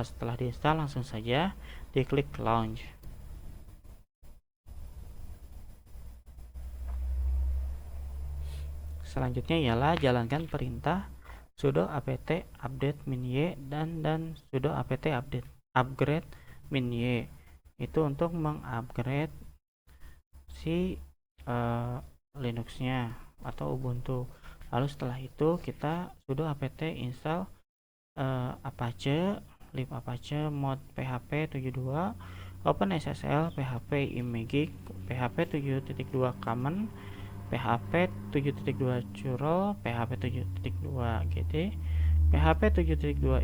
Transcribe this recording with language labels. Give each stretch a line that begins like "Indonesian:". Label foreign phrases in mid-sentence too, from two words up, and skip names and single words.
Indonesian: Setelah diinstal, langsung saja diklik launch. Selanjutnya ialah jalankan perintah sudo apt update min-y dan sudo apt upgrade min-y. Itu untuk mengupgrade si Linuxnya atau Ubuntu. Lalu setelah itu kita sudo apt install Apache, libapache mod php 72, OpenSSL, php imagic, php 7.2 common, php 7.2 curl, php 7.2 gt, php 7.2